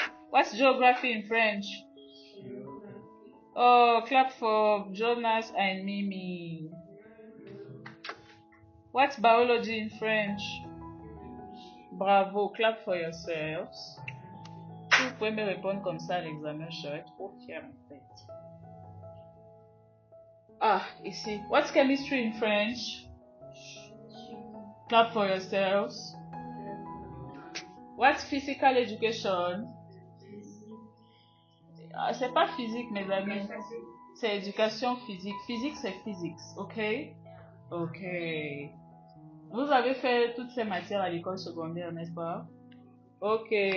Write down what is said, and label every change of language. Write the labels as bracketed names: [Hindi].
[English] What's geography in French? Oh, clap for Jonas and Mimi. What's biology in French? Bravo, clap for yourselves. [French] Si vous pouvez me répondre comme ça à l'examen, je serai trop fière en fait. Ah, ici. [English] What's chemistry in French? Clap for yourselves. What's physical education? [French] Ah, c'est pas physique, mes amis. C'est éducation physique. Physique, c'est physics, ok? Ok. Vous avez fait toutes ces matières à l'école secondaire, n'est-ce pas? Ok.